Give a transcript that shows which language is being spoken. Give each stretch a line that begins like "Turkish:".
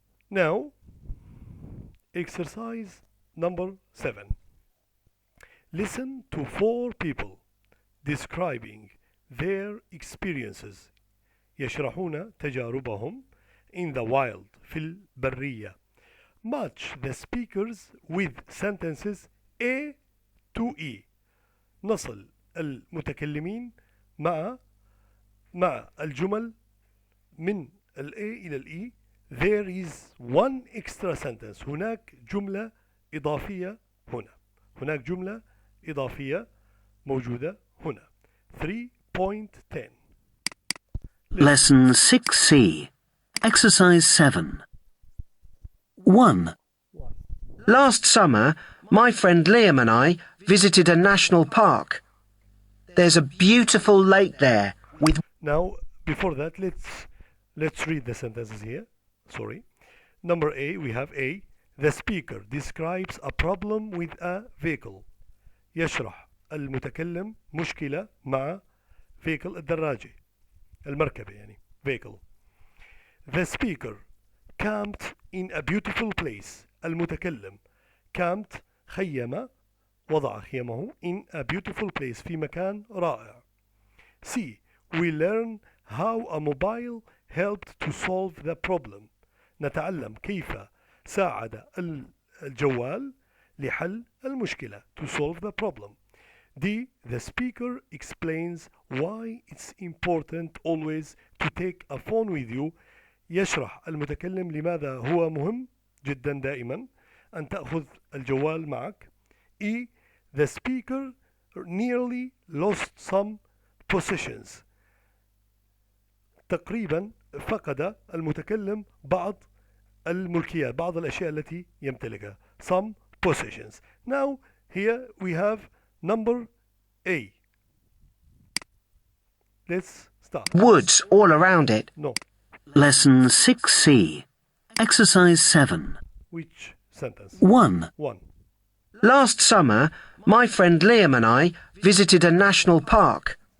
English: Now, exercise number 7. Listen to 4 people describing their experiences.
Arabic: يشرحون تجاربهم
English: in the wild
Arabic: في البرية.
English: Match the speakers with sentences A to E.
Arabic: نصل المتكلمين مع الجمل من ال A إلى ال E.
English: There is one extra sentence.
Arabic: هناك جملة إضافية هنا. هناك جملة إضافية موجودة هنا.
English: 3.10. Lesson 6C. Exercise 7. 1. Last summer, my friend Liam and I visited a national park. There's a beautiful lake there with... Now, before that, let's read the sentences here. Sorry. Number A, we have A. The speaker describes a problem with a vehicle.
Arabic: يشرح المتكلم مشكلة مع vehicle الدراجة المركبة يعني vehicle.
English: The speaker camped in a beautiful place.
Arabic: المتكلم camped خيم وضع خيمه
English: in a beautiful place
Arabic: في مكان رائع.
English: C. We learn how a mobile helped to solve the problem.
Arabic: نتعلم كيف ساعد الجوال لحل المشكلة
English: to solve the problem. D. The speaker explains why it's important always to take a phone with you.
Arabic: يشرح المتكلم لماذا هو مهم جدا دائما أن تأخذ الجوال معك.
English: E. The speaker nearly lost some possessions.
Arabic: تقريبا فقد المتكلم بعض الملكيات بعض الأشياء التي يمتلكها
English: some possessions. Now here we have number A. Let's start. Woods all around it. No. Lesson 6C. Exercise 7. Which sentence? 1. 1. Last summer, my friend Liam and I visited a national park.